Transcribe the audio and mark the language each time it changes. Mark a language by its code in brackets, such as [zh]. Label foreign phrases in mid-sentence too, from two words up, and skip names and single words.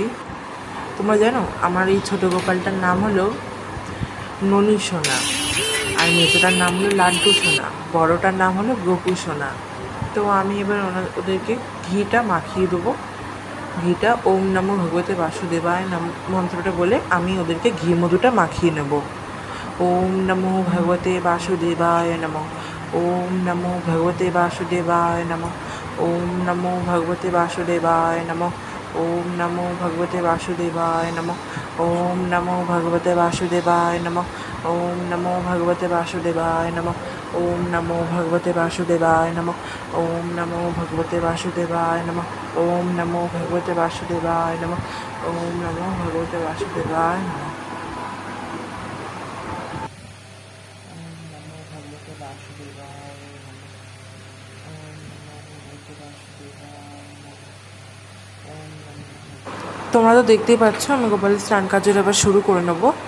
[bn] তোমরা জানো আমার এই ছোটো গোপালটার নাম হলো ননী সোনা, আর মেজোটার নাম হলো লাড্ডু সোনা, বড়োটার নাম হলো গোপু সোনা। তো আমি এবার ওদেরকে ঘিটা মাখিয়ে দেবো। ঘিটা [sa] ওম নমো ভগবতে বাসুদেবায় [bn] নাম মন্ত্রটা বলে আমি ওদেরকে ঘি মধুটা মাখিয়ে নেব। [sa] ওম নমো ভগবতে বাসুদেবায় নমঃ, ওম নমো ভগবতে বাসুদেবায় নমঃ, ওম নমো ভগবতে বাসুদেবায় নমঃ, ওম নমো ভগবতে বাসুদেবায় নমঃ, ওম নমো ভগবতে বাসুদেবায় নমঃ, ওম নমো ভগবতে বাসুদেবায় নমঃ, ওম নমো ভগবতে বাসুদেবায় নমঃ, ওম নমো ভগবতে বাসুদেবায় নমঃ, ওম নমো ভগবতে বাসুদেবায় নমঃ, ওম নমো ভগবতে বাসুদেবায় নমঃ। [bn] তোমরা তো দেখতেই পাচ্ছ আমি গোপালের স্নান কার্যের আবার শুরু করে নেব।